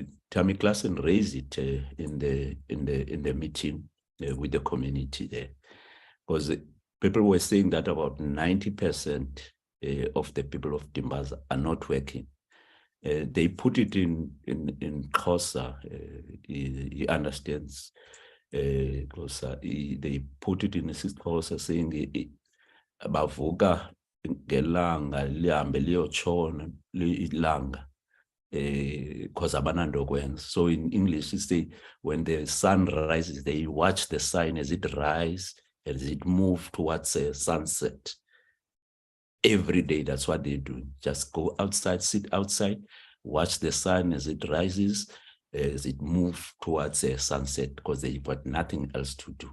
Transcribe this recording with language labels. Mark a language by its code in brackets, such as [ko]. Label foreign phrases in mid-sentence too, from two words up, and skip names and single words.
[en] Tammy Klassen raised it in the meeting with the community there, because people were saying that about 90% of the people of Dimbaza are not working. They put it in Xhosa. He understands Xhosa. They put it in Xhosa saying [xh] bavuka ngelanga lihambe liyotshona ilanga [en] because [xh] abanando kwenza. [en] So in English you say when the sun rises, they watch the sun as it rises, as it moves towards sunset. Every day, that's what they do. Just go outside, sit outside, watch the sun as it rises, as it moves towards sunset, because they've got nothing else to do.